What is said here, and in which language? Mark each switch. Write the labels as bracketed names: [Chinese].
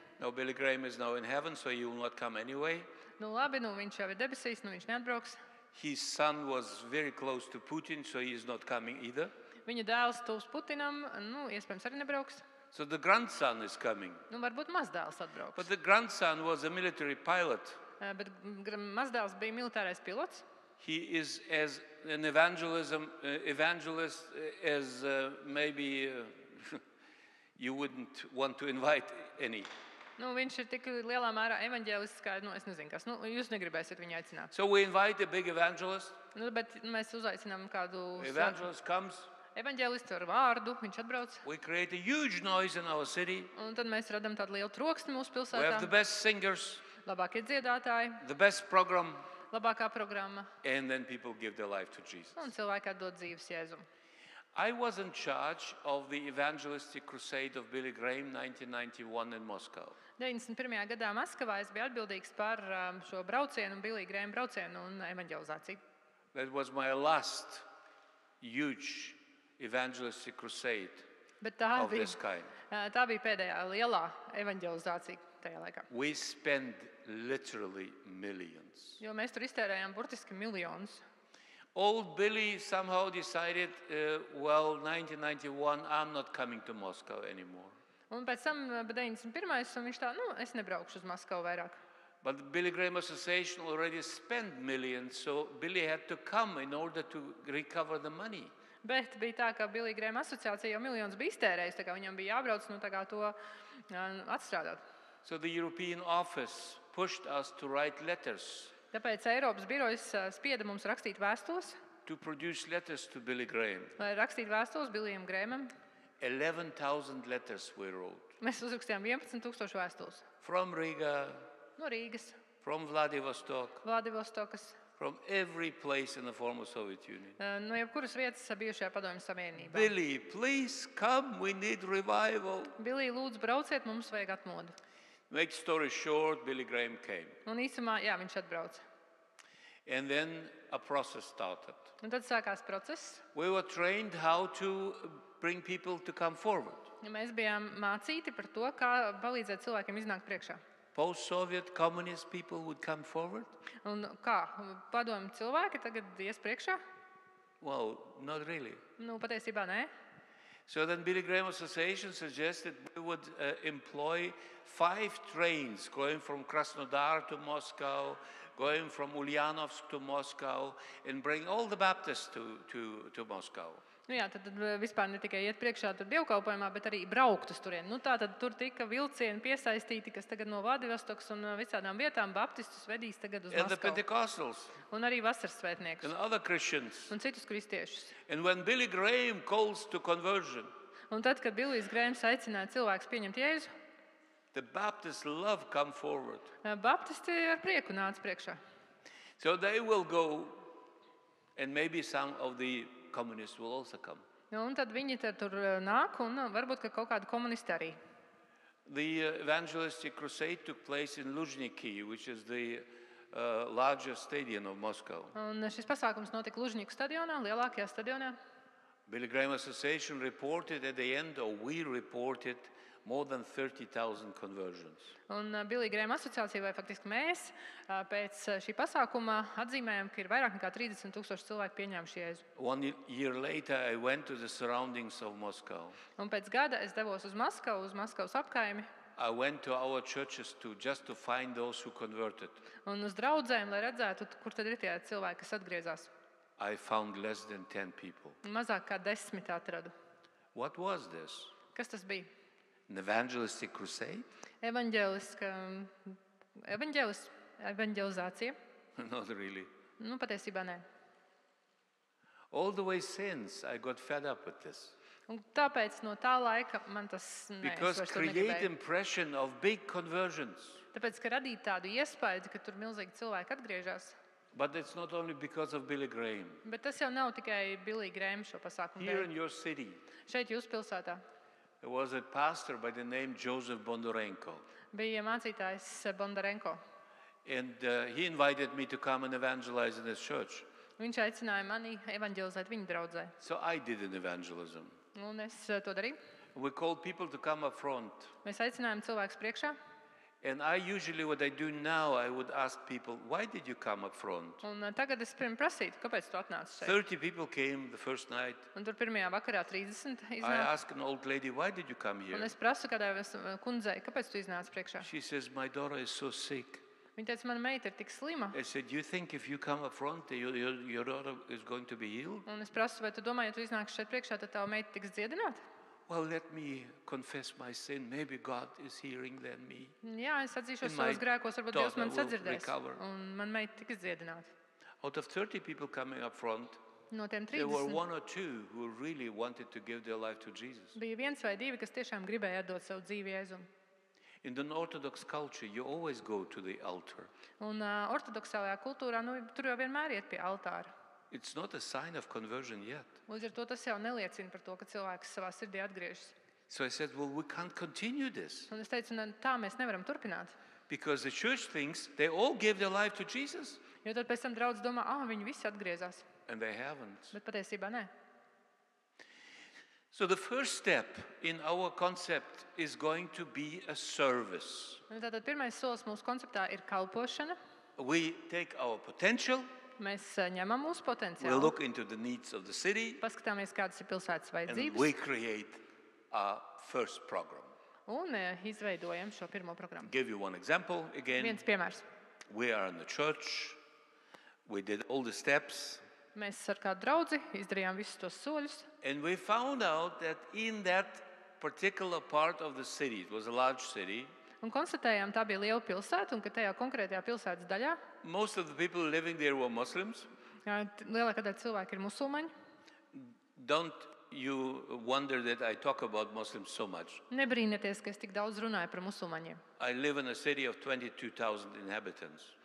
[English] No, Billy Graham is now in heaven, so he will not come anyway. [Latvian] Nu labi, viņš jau ir debesīs, viņš neatbrauks. [English] His son was very close to Putin, so he is not coming either. [Latvian] Viņa dēls tuvs Putinam, iespējams arī nebrauks. [English] So the grandson is coming. [Latvian] Varbūt mazdēls atbrauks. [English] But the grandson was a military pilot. [Latvian] Bet mazdēls bija militārais pilots. [English] He is as an evangelist as maybe you wouldn't want to invite any. [Latvian] Viņš ir tik lielā mērā evaņģēlists, kā es nezinu, kas. Jūs negribēsiet viņu aicināt. [English] So we invite a big evangelist. [Latvian] Bet mēs uzaicinām kādu [English] Evangelist comes. [Latvian] evaņģēlistu ar vārdu, viņš atbrauc. [English] We create a huge noise in our city. [Latvian] Un tad mēs radām tādu lielu troksni mūsu [English] We have the [Latvian] pilsētā. [English] best singers, [Latvian] Labākie dziedātāji, [English] the best program, [Latvian] labākā programma. [English] and then people give their life to Jesus. [Latvian] Un cilvēki atdod dzīves Jēzum. [English] I was in charge of the evangelistic crusade of Billy Graham 1991 in Moscow. [Latvian] 91. gadā Maskavā es biju atbildīgs par šo braucienu, Billy Graham braucienu un evaņģelizāciju. [English] That was my last huge evangelistic crusade [Latvian] Bet tā [English] of this kind. [Latvian] bija pēdējā lielā evaņģelizācija tajā laikā. [English] We spent literally millions. [Latvian] Jo mēs tur iztērējām burtiski miljonus. [English] Old Billy somehow decided, well, 1991, I'm not coming to Moscow anymore. [Latvian] Un pēc tam 91. un viņš tā, es nebraukšu uz Maskavu vairāk. [English] But the Billy Graham Association already spent millions, so Billy had to come in order to recover the money. [Latvian] Bet bija tā, ka Billy Graham asociācija jau miljonus bija iztērējusi, tā kā viņam bija jābrauc tā kā to atstrādāt. [English] So the European office pushed us to write letters, [Latvian] Tāpēc Eiropas birojas spieda mums rakstīt vēstules, [English] to produce letters to Billy Graham. [Latvian] lai rakstītu vēstules Billijam Grahamam. [English] 11,000 letters we wrote. [Latvian] Mēs uzrakstījām 11,000 vēstules. [English] From Riga, [Latvian] No Rīgas, [English] from Vladivostok, [Latvian] Vladivostokas, [English] from every place in the former Soviet Union. [Latvian] no jebkuras vietas bijušajā Padomju Savienībā. [English] Billy, please come, we need revival. [Latvian] Billy, lūdzu, brauciet, mums vajag atmodu. [English] Make story short, Billy Graham came. [Latvian] Un īsumā, jā, viņš atbrauca. [English] And then a process started. [Latvian] Un tad sākās process. [English] We were trained how to bring people to come forward. [Latvian] Mēs bijām mācīti par to, kā palīdzēt cilvēkiem iznākt priekšā. [English] Post-Soviet communist people would come forward? [Latvian] Un kā padomju cilvēki tagad ies priekšā? [English] Well, not really. [Latvian] Patiesībā nē. [English] So then Billy Graham Association suggested we would employ 5 trains going from Krasnodar to Moscow, going from Ulyanovsk to Moscow, and bring all the Baptists to Moscow. [Latvian] Jā, tad vispār ne tikai iet priekšā tur dievkalpojumā, bet arī braukt uz turieni. Tātad tur tika vilcieni piesaistīti, kas tagad no Vladivostokas un visādām vietām baptistus vedīs tagad uz [English] And the [Latvian] Maskavu. [English] Pentecostals [Latvian] Un arī vasaras svētniekus [English] and other Christians. [Latvian] un citus kristiešus. [English] And when Billy Graham calls to conversion, [Latvian] Un tad, kad Billijs Grahams aicināja cilvēkus pieņemt Jēzu, [English] the Baptists love come forward. [Latvian] baptisti ar prieku nāca priekšā. [English] So they will go, and maybe some of the communists will also come. [Latvian] Un tad viņi tur nāk, un varbūt ka kaut kādi komunisti arī. [English] The evangelistic crusade took place in Luzhniki, which is the largest stadium of Moscow. [Latvian] Un šis pasākums notika Lužņiku stadionā, lielākajā stadionā. [English] Billy Graham Association reported at the end, or we reported, more than 30,000 conversions. [Latvian] Un Billy Graham asociācija, vai faktiski mēs, pēc šī pasākuma atzīmējam, ka ir vairāk nekā 30,000 cilvēku pieņēmuši Jēzu. [English] 1 year later, I went to the surroundings of Moscow. [Latvian] Un pēc gada es devos uz Maskavu, uz Maskavas apkaimi, [English] I went to our churches just to find those who converted. [Latvian] un uz draudzēm, lai redzētu, kur tad ir tie cilvēki, kas atgriezās. [English] I found less than 10 people. [Latvian] Mazāk kā 10 atradu. [English] What was this? [Latvian] Kas tas bija? [English] An evangelistic crusade? [Latvian] Evanģelizācija? [English] Not really. [Latvian] Patiesībā nē. [English] All the way since, I got fed up with this. [Latvian] Un tāpēc no tā laika man tas [English] Because create impression of big conversions. [Latvian] Tāpēc, ka radīt tādu iespēju, ka tur milzīgi cilvēki atgriežas. [English] But it's not only because of Billy Graham. [Latvian] Bet tas jau nav tikai Billy Graham šo pasākumu [English] Here in [Latvian] dēļ. [English] your city, [Latvian] Šeit jūs pilsētā [English] there was a pastor by the name Joseph Bondarenko. [Latvian] bija mācītājs Bondarenko. [English] And he invited me to come and evangelize in his church. [Latvian] Viņš aicināja mani evanģelizēt viņa draudzē. [English] So I did an evangelism. [Latvian] Un es to darīju. [English] We called people to come up front. [Latvian] Mēs aicinājām cilvēkus priekšā. [English] And I usually, what I do now, I would ask people, why did you come up front? [Latvian] Un tagad es pirms prasītu, kāpēc tu atnāci šeit. [English] 30 people came the first night. [Latvian] Un tur pirmajā vakarā 30 [English] I [Latvian] iznāca. [English] asked an old lady, why did you come [Latvian] Un [English] here? [Latvian] es prasu kādai kundzei, kāpēc tu iznāci priekšā. [English] She says, my daughter is so sick. [Latvian] Viņa teica, mana meita ir tik slima. [English] I said, you think if you come up front, your daughter is going to be healed? [Latvian] Un es prasu, vai tu domā, ja tu iznāksi šeit priekšā, tad tava meita tiks dziedināta? [English] Well, let me confess my sin. Maybe God is hearing than me. [Latvian] Jā, es atzīšos [English] And my [Latvian] savus grēkos, varbūt Dievs man [English] daughter will [Latvian] sadzirdēs. [English] recover. [Latvian] Un man meita tiks dziedināta. [English] Out of 30 people coming up front, [Latvian] No tiem [English] there were [Latvian] 30 [English] 1 or 2 who really wanted to give their life to Jesus. [Latvian] bija viens vai divi, kas tiešām gribēja atdot savu dzīvi Jēzum. [English] In the Orthodox culture, you always go to the altar. [Latvian] Un ortodoksālajā kultūrā, tur jau vienmēr iet pie altāra. [English] It's not a sign of conversion yet. [Latvian] Līdz ar to tas jau neliecina par to, ka cilvēks savā sirdī atgriežas. [English] So I said, well, we can't continue this. [Latvian] Un es teicu, tā mēs nevaram turpināt. [English] Because the church thinks they all gave their life to Jesus. [Latvian] Jo tad pēc tam draudz domā, viņi visi atgriezās. [English] And they haven't. [Latvian] Bet patiesībā nē. [English] So the first step in our concept is going to be a service. [Latvian] Un tātad pirmais solis mūsu konceptā ir kalpošana. [English] We take our potential, [Latvian] Mēs ņemam mūsu [English] we [Latvian] potenciālu, [English] look into the needs of the city, [Latvian] paskatāmies, kādas ir pilsētas vajadzības, [English] we create our first program. [Latvian] un izveidojam šo pirmo programmu. [English] Give you one example again. [Latvian] Viens piemērs. [English] We are in the church. We did all the steps. [Latvian] Mēs ar kādu draudzi izdarījām visus tos soļus, [English] And we found out that in that particular part of the city, it was a large city, [Latvian] un konstatējām, tā bija liela pilsēta, un ka tajā konkrētajā pilsētas daļā [English] most of the people living there were Muslims. [Latvian] lielākā daļa cilvēku ir musulmaņi. [English] Don't you wonder that I talk about Muslims so much. [Latvian] Nebrīnieties, ka es tik daudz runāju par musulmaņiem. [English] I live in a city of 22,000 inhabitants.